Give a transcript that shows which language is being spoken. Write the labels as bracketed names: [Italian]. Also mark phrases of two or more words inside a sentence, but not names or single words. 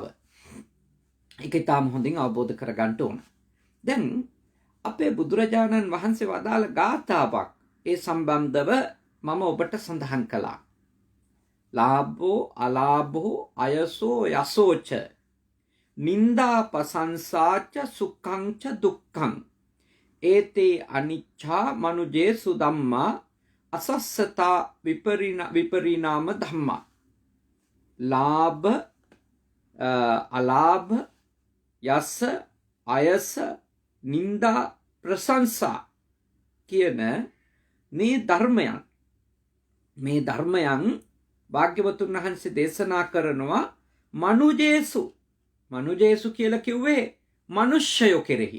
[Sinhala] ඒක ඊටාම හොඳින් අවබෝධ කරගන්න ඕන. දැන් අපේ බුදුරජාණන් වහන්සේ වදාළ ගාථාවක් ඒ සම්බන්ධව මම ඔබට සඳහන් කළා. [Pali] ලාභෝ අලාභෝ අයසෝ යසෝච නින්දා පසංසාච සුඛංච දුක්ඛං ඒතේ අනිච්ඡා මනුජේසු ධම්මා අසස්සතා විපරිණාම ධම්මා. [Sinhala] ලාභ අලාභ යස අයස නින්දා ප්‍රශංසා කියන මේ ධර්මයන් භාග්‍යවතුන් වහන්සේ දේශනා කරනවා මනුජේසු කියලා කිව්වේ මිනිස්යෝ කෙරෙහි.